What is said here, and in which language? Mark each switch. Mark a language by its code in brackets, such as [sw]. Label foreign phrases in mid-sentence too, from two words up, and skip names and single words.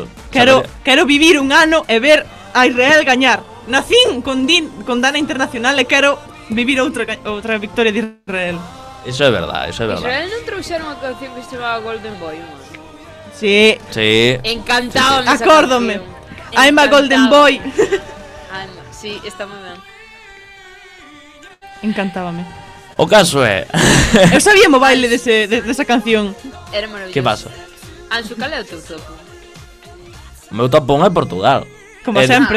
[gl] Quero vivir un ano e ver a Israel gañar. Nacín con Dana Internacional e quero vivir outra victoria de Israel. Eso é verdad, eso é verdad. Israel non trouxeron unha canción que se chamaba Golden Boy, man. Sí. Sí. Encantábame esa Acórdome. canción. [en] I'm a golden boy. [gl] Sí, está moi ben. Encantábame. O caso é Eu sabía o baile desa canción. Era maravilloso. Que pasa? Anxo, cal é o teu topo? O meu top 1 é Portugal. Como É- sempre.